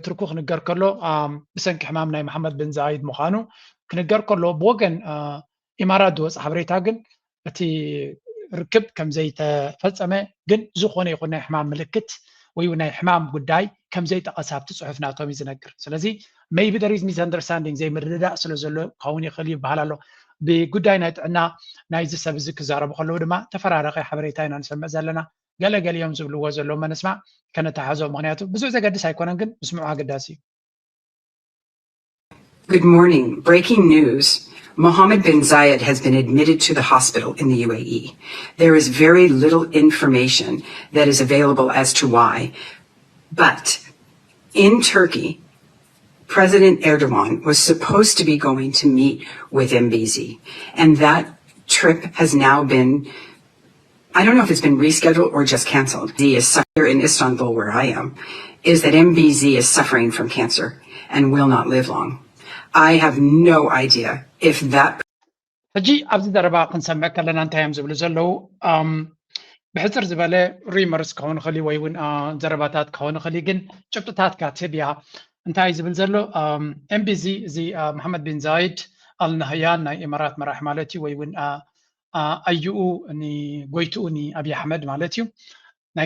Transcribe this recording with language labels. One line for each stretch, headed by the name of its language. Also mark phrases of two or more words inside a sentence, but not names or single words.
Tigrinya: ትርኩ ክንገር ከሎ ብሰንኪ ሕማም ናይ መሐመድ ብን ዛይድ ምዃኑ ክንገር ከሎ ብወገን ኢማራት ዝወፅእ ሓበሬታ ግን እቲ ርክብ ከም ዘይተፈፀመ ግን ዝኾነ ይኹን ናይ ሕማም ምልክት ወይ ናይ ሕማም ጉዳይ ከም ዘይጠቐሰ ኣብቲ ፅሑፍ ናቶም እዩ ዝነግር ስለዚ
English: maybe there is misunderstanding
Tigrinya: ዘይምርድዳእ ስለ ዘሎ ክኸውን ይኽእል ይበሃል ኣሎ ብጉዳይ ናይ ጥዕና ናይዚ ሰብ እዚ ክዛረቡ ከለዉ ድማ ተፈራረቀ ሓበሬታ ኢና ንሰምዕ ዘለና ገለገሊኦም ዝብልዎ ዘሎ መንስማዕ ከነተሓዞ ምክንያቱ ብዙሕ ዘገድስ ኣይኮነን ግን ምስምዑ ኣገዳሲ እዩ
English: Good morning. Breaking news. Mohammed bin Zayed has been admitted to the hospital in the UAE. There is very little information that is available as to why. But in Turkey, President Erdogan was supposed to be going to meet with MBZ. And that trip has now been, I don't know if it's been rescheduled or just canceled. He is here in Istanbul, where I am, is that MBZ is suffering from cancer and will not live long. I have no idea if that
Tigrinya: ሕጂ ኣብዚ ዘረባ ክንሰምዕ ከለና እንታይ እዮም ዝብሉ ዘለው ብሕፅር ዝበለ ሪመርስ ክኸውን ይኽእል ወይ እውን ዘረባታት ክኸውን ይኽእል ግን ጭብጥታት ካትብ እያ እንታይ ዝብል ዘሎ ኤምቢዚ እዚ መሐመድ ብን ዛይድ ኣልናህያን ናይ ኢማራት መራሒ ማለት እዩ ወይ እውን ኣዩኡ ጎይትኡ ንኣብይ ኣሕመድ ማለት እዩ ናይ